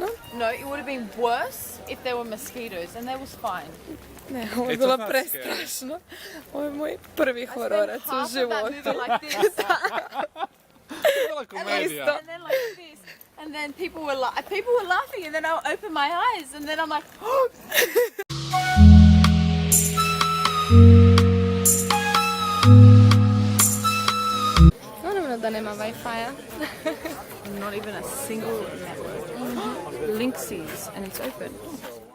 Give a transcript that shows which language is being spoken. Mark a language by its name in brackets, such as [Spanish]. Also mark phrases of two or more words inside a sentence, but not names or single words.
[English] No, it would have been worse if there were mosquitoes, and that was fine. [Croatian] Ne, ovo je bilo prestrašno. Ovo je moj prvi hororac u životu. [English] Like this. Like comedian. And then like this. And then people were laughing, and then I'll open my eyes, and then I'm like, oh! [Croatian] Naravno da nema Wi-Fi-a. [English] Not even a single network. Linksys, and it's open.